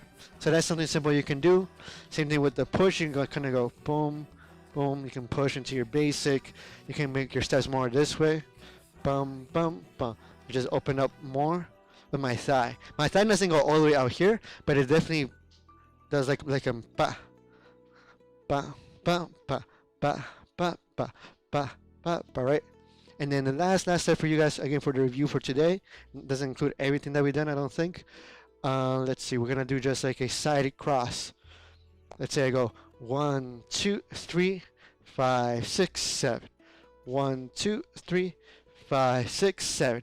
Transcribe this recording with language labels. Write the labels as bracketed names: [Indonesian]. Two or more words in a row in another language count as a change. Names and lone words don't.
[English] So that's something simple you can do. Same thing with the push. You can kind of go boom, boom. You can push into your basic. You can make your steps more this way. Bum, bum, bum. You just open up more with my thigh. My thigh doesn't go all the way out here, but it definitely does like a ba, ba, ba, ba, ba, ba, ba, ba, ba, right? And then the last step for you guys, again, for the review for today, doesn't include everything that we've done, I don't think. Let's see, we're gonna do just like a side cross. Let's say I go 1, 2, 3, 5, 6, 7. 1, 2, 3, 5, 6, 7.